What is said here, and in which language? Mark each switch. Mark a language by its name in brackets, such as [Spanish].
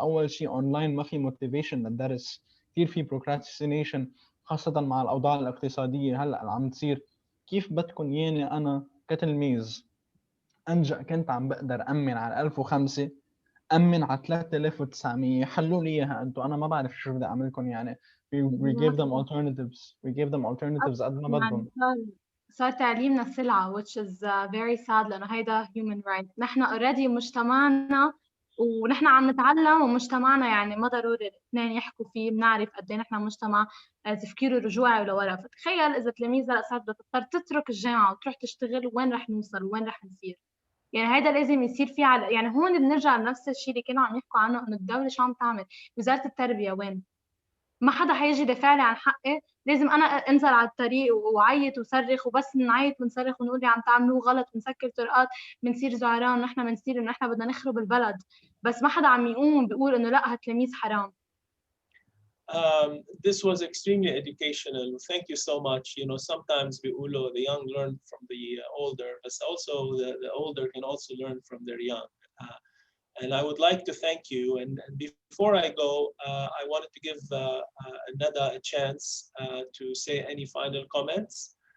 [Arabic] أول شيء أونلاين ما في موتيفيشن للدرس، كثير في procrastination خاصة مع الأوضاع الاقتصادية هلأ اللي عم تصير. كيف بدكم ياني أنا كتلميذ أنجأ كنت عم بقدر أمن على 1005 أمن على 3900؟ حلوا لي إياها أنتم، أنا ما بعرف شو بدي أعملكم. يعني [English] we gave them alternatives [Arabic] قد ما بدهم. صار تعليمنا سلعة [English] which is very sad، [Arabic] لأنه هيدا human right. نحن already مجتمعنا ونحن عم نتعلم، ومجتمعنا يعني ما ضروري الاثنين يحكوا فيه، بنعرف قد ايه نحن مجتمع تفكيره رجوعي لورا. فتخيل إذا تلاميذ هلا صارت بدها تضطر تترك الجامعة وتروح تشتغل، وين رح نوصل وين رح نصير؟ يعني هيدا لازم يصير فيه يعني هون بنرجع لنفس الشيء اللي كانوا عم يحكوا عنه، إنه الدولة شو عم تعمل، وزارة التربية وين؟ ما حدا حيجي يدافع لي عن حقي. لازم انا انزل على الطريق وعيط وصرخ، وبس نعيط ونصرخ ونقول لي عم تعملوه غلط ونسكر طرقات، بنصير زعران ونحن بنصير انه نحن بدنا نخرب البلد، بس ما حدا عم يقوم بيقول انه لا هالتلاميذ حرام. [English] This was extremely educational. Thank you so much. You know, sometimes the young learn from the older, but also the older can also learn from their young. And I would like to thank you. And before I go, I wanted to give Nada a chance to say any final comments.